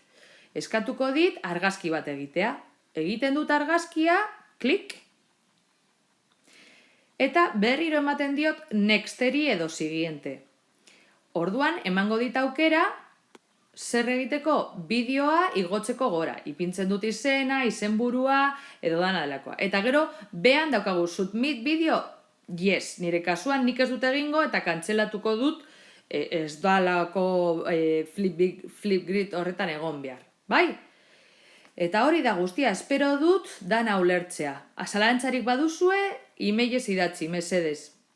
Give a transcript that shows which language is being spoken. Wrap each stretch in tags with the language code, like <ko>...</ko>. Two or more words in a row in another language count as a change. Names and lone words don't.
<eu>Eskatuko dit argazki bat egitea. Egiten dut argazkia, klik, eta berriro ematen diot nexteri edo siguiente. Orduan, emango dit aukera, zer egiteko bideoa igotzeko gora. Ipintzen dut izena, izenburua, edo dana delakoa. Eta gero, behan daukagu</eu> <en>submit video, yes,</en> <eu>nire kasuan nik ez dut egingo eta kantzelatuko dut ez dalako Flipgrid horretan egon behar. Bai? Eta hori da guztia, espero dut dana ulertzea. Zalantzarik baduzue, emailez idatzi, mesedez.</eu>